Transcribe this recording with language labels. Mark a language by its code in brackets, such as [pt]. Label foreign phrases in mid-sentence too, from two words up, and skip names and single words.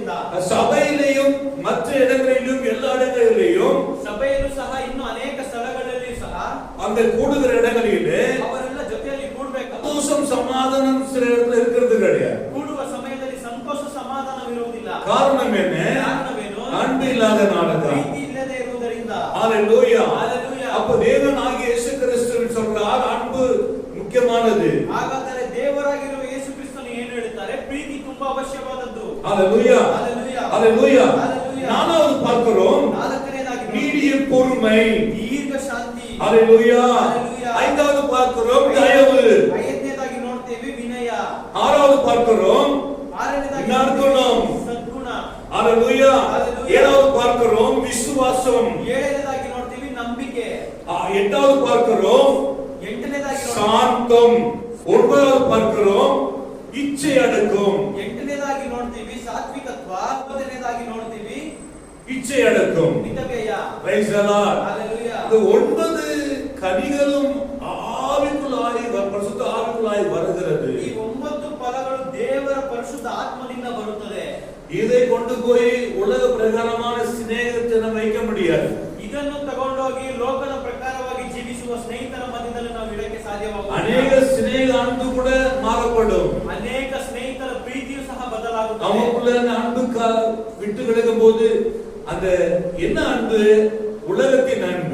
[ta] சபையிலேயும் மற்ற இடங்களிலும் எல்லா இடங்களிலேயும் [kn] ಸಭೆಯಲ್ಲೂ ಸಹ ಇನ್ನು ಅನೇಕ ಸ್ಥಳಗಳಲ್ಲಿ ಸಹ [ta] அந்த கூடுகிற இடங்களிலே [kn] ಅವರೆಲ್ಲ ಜೊತೆಯಲ್ಲಿ ಕೂಡಬೇಕು. [ta] சந்தோஷம் சமாதானம் சில இடத்துல இருக்கிறது கிடையாது. [kn] ಕೂಡುವ ಸಮಯದಲ್ಲಿ ಸಂತೋಷ ಸಮಾಧಾನವಿರುವುದಿಲ್ಲ. [ta] காரணம் என்ன? [kn] ಕಾರಣವೇನು? [ta] அன்பு இல்லாதனாலதான். [kn] ಪ್ರೀತಿ ಇಲ್ಲದೆ ಇರುವುದರಿಂದ. [ta] ஹalleluya. ஹalleluya. அப்ப தேவனாகிய இயேசு கிறிஸ்து சொல்றார் அன்பு முக்கியமானது. [kn] ಹಾಗಾದರೆ ದೇವರಾಗಿರುವ ಯೇಸು ಕ್ರಿಸ್ತನು ಏನು ಹೇಳುತ್ತಾರೆ? ಪ್ರೀತಿ ತುಂಬಾ ಅವಶ್ಯವಾದದ್ದು. [ta] ஹalleluya. ஹalleluya. ஹalleluya. ஹalleluya. நாலாவது பார்க்கிறோம் [kn] ನಾಲ್ಕನೇದಾಗಿ [ta] நீடிய பொறுமை. [kn] ದೀರ್ಘ ಶಾಂತಿ. [ta] ஹalleluya. ஹalleluya. ஐந்தாவது பார்க்கிறோம் தயவு. [kn] ಐದನೇದಾಗಿ ನೋಡ್ತೇವೆ ವಿನಯ. [ta] ஆறாவது பார்க்கிறோம் [kn] ಆರನೇದಾಗಿ [ta] நற்குணம். [kn] ಸದ್ಗುಣ. [ta] ஹalleluya. ஹalleluya. ஏழாவது பார்க்கிறோம் விசுவாசம். [kn] ಏಳನೇದಾಗಿ ನೋಡ್ತೀವಿ ನಂಬಿಕೆ. [ta] எட்டாவது பார்க்கிறோம் [kn] ಎಂಟನೇದಾಗಿ [ta] சாந்தம். ஒன்பதாவது பார்க்கிறோம் இச்சை அடக்கம். [kn] ಎಂಟನೇದಾಗಿ ನೋಡ್ತೀವಿ ಸಾತ್ವಿಕತ್ವ. ಒಂಬತ್ತನೇದಾಗಿ ನೋಡ್ತೀವಿ [ta] இச்சை அடக்கம். [kn] ಮಿತವ್ಯಯ. [en] Praise the Lord. [ta] ஹalleluya. இந்த 9 கனிகளும் ஆவிக்குள்ளாய் பரிசுத்த ஆவிக்குள்ளாய் வருகிறது. [kn] ಈ 9 ಫಲಗಳು ದೇವರ ಪರಿಶುದ್ಧ ಆತ್ಮದಿಂದ ಬರುತ್ತದೆ. [ta] இதை கொண்டு போய் உலக பிரகாரமான சிநேகத்தை நம்ம வைக்க முடியாது. [kn] ಇದನ್ನು ತಗೊಂಡೋಗಿ ಲೋಕದ ಪ್ರಕಾರವಾಗಿ ಜೀವಿಸುವ ಸ್ನೇಹಿತರ ಮಧ್ಯದಲ್ಲಿ ನಾವು ಇಡಕ್ಕೆ ಸಾಧ್ಯವಾಗುವುದಿಲ್ಲ. [ta] அநேக சிநேக அன்பு கூட மாறப்படும். [kn] ಅನೇಕ ಸ್ನೇಹಿತರ ಪ್ರೀತಿಯು ಸಹ ಬದಲಾಗುತ್ತದೆ. [ta] நமக்குள்ள அந்த அன்பு விட்டு கிடக்கும் போது அந்த என்ன அன்பு? உலகத்தின் அன்பு.